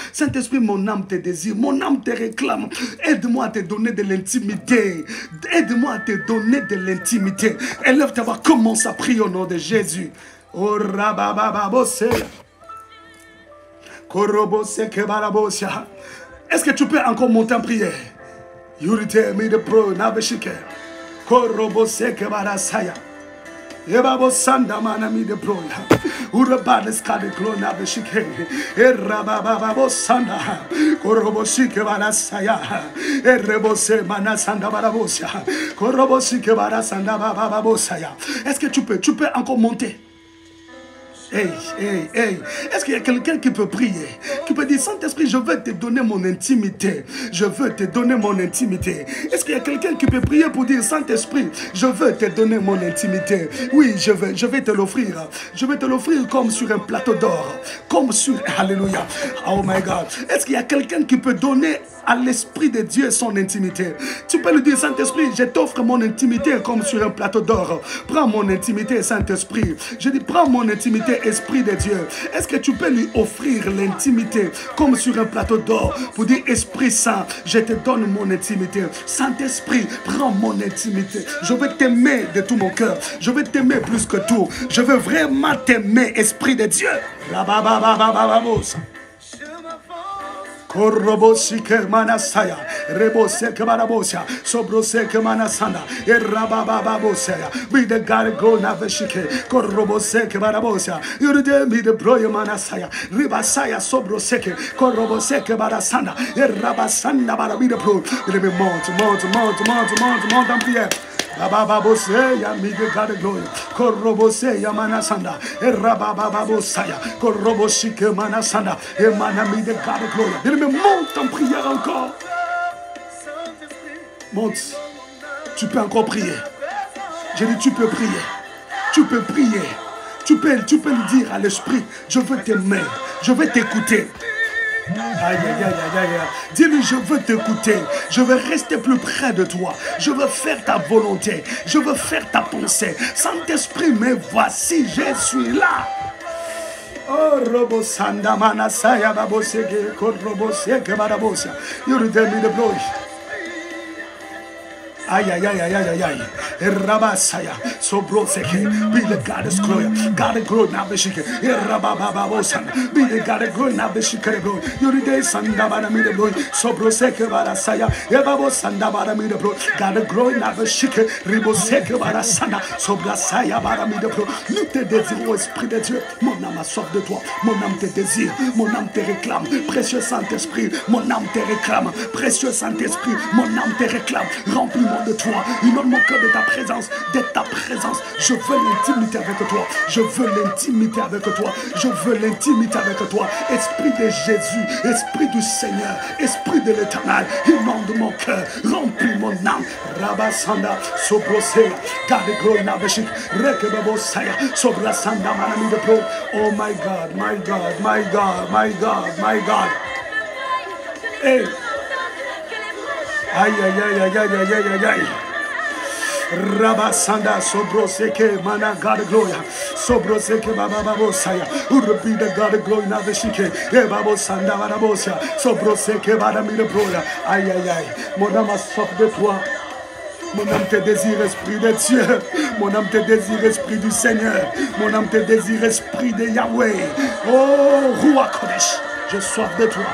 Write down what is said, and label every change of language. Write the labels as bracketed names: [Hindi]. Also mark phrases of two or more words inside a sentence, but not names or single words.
[French] Saint-Esprit, mon âme te désire, mon âme te réclame. Aide-moi à te donner de l'intimité. Aide-moi à te donner de l'intimité. Élève ta voix, commence à prier au nom de Jésus. Oh rababababose. Korobose kebarabosia. Est-ce que tu peux encore monter en prière? Yurite mi de pro nabeshike. Korobose kebarasaya. Ebabo sanda manami de pro. Urabade skade klona beshike. Erabababo sanda. Korobose kebarasaya. Erebose manasanda barabosia. Est-ce que tu peux encore monter? Hey. Est-ce qu'il y a quelqu'un qui peut prier? Qui peut dire, Saint-Esprit, je veux te donner mon intimité. Je veux te donner mon intimité. Est-ce qu'il y a quelqu'un qui peut prier pour dire, Saint-Esprit, je veux te donner mon intimité? Oui, je vais te l'offrir. Je vais te l'offrir comme sur un plateau d'or. Comme sur... Alléluia. [English] Oh my God. [French] Est-ce qu'il y a quelqu'un qui peut donner à l'Esprit de Dieu son intimité? Tu peux lui dire, Saint-Esprit, je t'offre mon intimité comme sur un plateau d'or. Prends mon intimité, Saint-Esprit. Je dis, prends mon intimité, Esprit de Dieu. Est-ce que tu peux lui offrir l'intimité comme sur un plateau d'or pour dire, Esprit Saint, je te donne mon intimité. Saint-Esprit, prends mon intimité. Je veux t'aimer de tout mon cœur. Je veux t'aimer plus que tout. Je veux vraiment t'aimer, Esprit de Dieu. Korobosike manasaya, reboseke manabosia, sobroseke manasanda, erabababosia. Be the God go naveshike, koroboseke manabosia. You did me the broya manasaya, ribasaya sobroseke, koroboseke manasanda, erabasanda barabida pro. [English] Let me [French] monte en prière. Bababoseya, mi de God glory. Koroboseya manasanda. Erabababosaya. Korobosike manasanda. Emanami de God glory. Il me monte en prière encore. Monte. Tu peux encore prier. J'ai dit tu peux prier. Tu peux prier. Tu peux lui dire à l'esprit, je veux t'aimer, je veux t'écouter. Aïe, aïe, aïe, aïe, aïe. Dis-lui, je veux t'écouter. Je veux rester plus près de toi. Je veux faire ta volonté. Je veux faire ta pensée. Saint-Esprit, mais voici, je suis là. Oh, Robo Sanda Manasaya Baboseke, Robo Seke Barabosia. You tell me the glory. Aïe, aïe, aïe, aïe, aïe, aïe. Rabasaya, Sobroseke, be the goddess glory. God glory, now the shike. Rabababosan, be the God glory, now the shike. You the Sanda Barami the glory. Sobroseke Barasaya, Ebabo Sanda Barami the glory. God glory, now the shike. Riboseke Barasana, Sobrasaya Barami the glory. Nous te désirons, Esprit de Dieu. Mon âme a soif de toi. Mon âme te désire. Mon âme te réclame. Précieux Saint-Esprit, mon âme te réclame. Précieux Saint-Esprit, mon âme te réclame. Remplis-moi de toi, inonde mon cœur de ta présence, je veux l'intimité avec toi, je veux l'intimité avec toi, je veux l'intimité avec toi, Esprit de Jésus, Esprit du Seigneur, Esprit de l'Éternel, inonde mon cœur, remplis mon âme, Rabasanda, Sobrosea, Kadegro Nabeshik, Rekebabosaya, Sobrasanda Manami de Pro, [English] oh my God, my God, my God, my God, my God, hey. Aïe, aïe, aïe, aïe, aïe, aïe, aïe, aïe, aïe. Rabasanda, Sobroseke, Mana, God Gloria, Sobroseke, Baba Babosaya, Urabi, the God Glory, Naveshike, Ebabosanda, Barabosia, Sobroseke, Badami, the Gloria. [French] Aïe, aïe, aïe, mon âme a soif de toi. Mon âme te désire, Esprit de Dieu. Mon âme te désire, Esprit du Seigneur. Mon âme te désire, Esprit de Yahweh. Oh, Roi Kodesh, j'ai soif de toi.